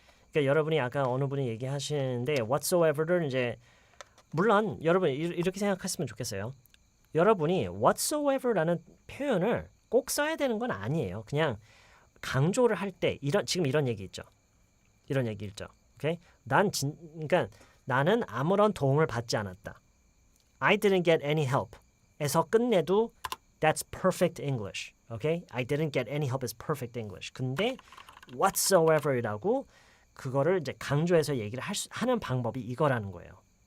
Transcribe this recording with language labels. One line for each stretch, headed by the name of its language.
Korean: 그러니까 여러분이 아까 어느 분이 얘기하시는데 whatsoever를 이제 물론 여러분 이렇게 생각했으면 좋겠어요. 여러분이 whatsoever라는 표현을 꼭 써야 되는 건 아니에요. 그냥 강조를 할 때 지금 이런 얘기 있죠. 오케이? 그러니까 나는 아무런 도움을 받지 않았다.
English: I didn't get any help.
Korean: 에서 끝내도
English: that's perfect English.
Korean: 오케이?
English: I didn't get any help is perfect English.
Korean: 근데 whatsoever이라고 그거를 이제 강조해서 얘기를 하는 방법이 이거라는 거예요.